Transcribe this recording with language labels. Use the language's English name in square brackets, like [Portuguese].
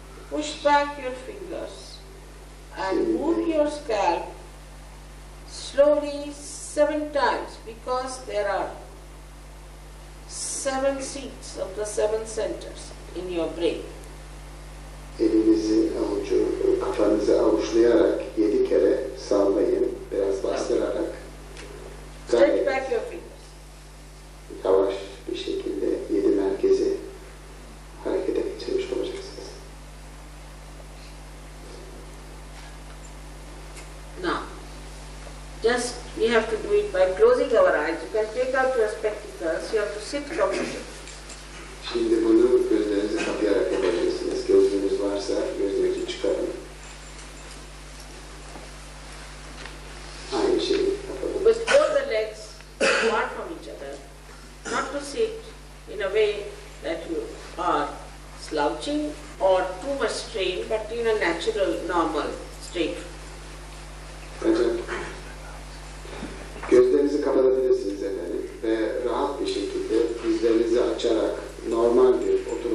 [English] Push back your fingers. And move your scalp slowly 7 times, because there are 7 seats of the 7 centers in your brain. [Turkish] Elinizin avucu, kafanızı avuçlayarak 7 kere sallayın, biraz bastırarak. [English] Stretch back your fingers. [Turkish] Yavaş bir şekilde 7 merkezi harekete geçirmiş olacaksınız. [English] Now, just we have to do it by closing our eyes. You can take out your spectacles. You have to sit comfortably. [Turkish] Şimdi bunu gözlerinizi kapayarak yapabilirsiniz. Gözlüğünüz varsa gözlüğünüzü çıkarın. Aynı şeyi yapalım. [English] With both the legs apart from each other, not to sit in a way that you are slouching or too much strain, but in a natural, normal, straight. [Turkish] Gözlerinizi kapatabilirsiniz efendim ve rahat bir şekilde dizlerinizi açarak normal bir